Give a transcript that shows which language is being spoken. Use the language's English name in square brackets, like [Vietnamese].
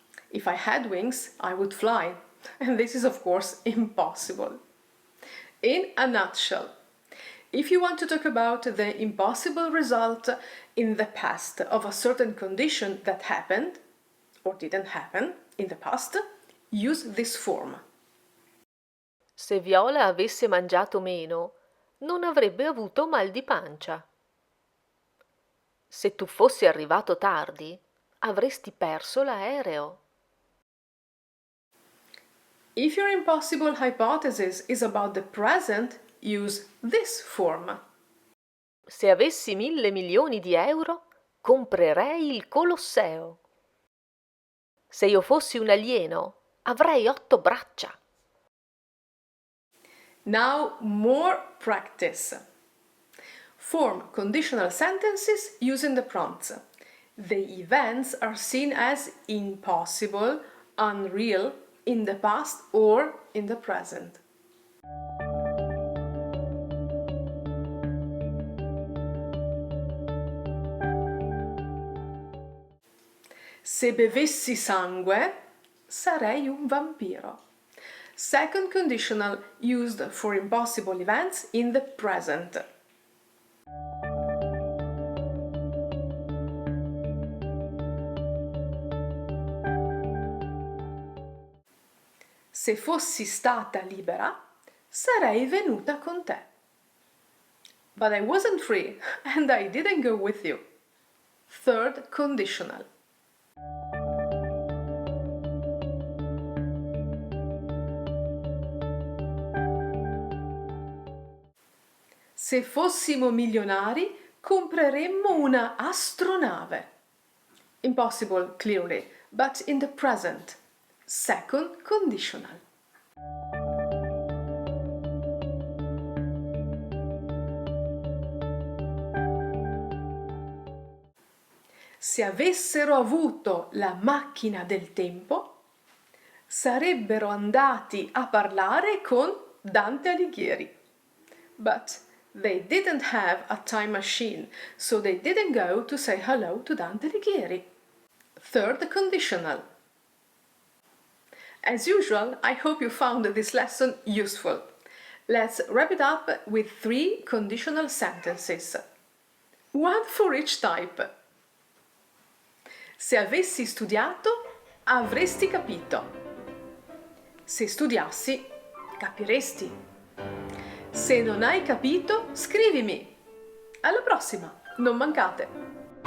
[English] If I had wings, I would fly. And this is, of course, impossible. In a nutshell, if you want to talk about the impossible result in the past of a certain condition that happened or didn't happen in the past, use this form. [Italian] Se Viola avesse mangiato meno, non avrebbe avuto mal di pancia. Se tu fossi arrivato tardi, avresti perso l'aereo. [English] If your impossible hypothesis is about the present, use this form. [Italian] Se avessi 1.000 milioni di euro, comprerei il Colosseo. Se io fossi un alieno, avrei 8 braccia. [English] Now more practice. Form conditional sentences using the prompts. The events are seen as impossible, unreal, in the past or in the present. [Italian] Se bevessi sangue, sarei un vampiro. [English] Second conditional used for impossible events in the present. [Italian] Se fossi stata libera, sarei venuta con te. [English] But I wasn't free and I didn't go with you. Third conditional. [Italian] Se fossimo milionari, compreremmo una astronave. [English] Impossible, clearly, but in the present. Second conditional. [Italian] Se avessero avuto la macchina del tempo, sarebbero andati a parlare con Dante Alighieri. [English] But they didn't have a time machine, so they didn't go to say hello to Dante Alighieri. Third conditional. As usual, I hope you found this lesson useful. Let's wrap it up with 3 conditional sentences. One for each type. [Italian] Se avessi studiato, avresti capito. Se studiassi, capiresti. Se non hai capito, scrivimi. Alla prossima, non mancate!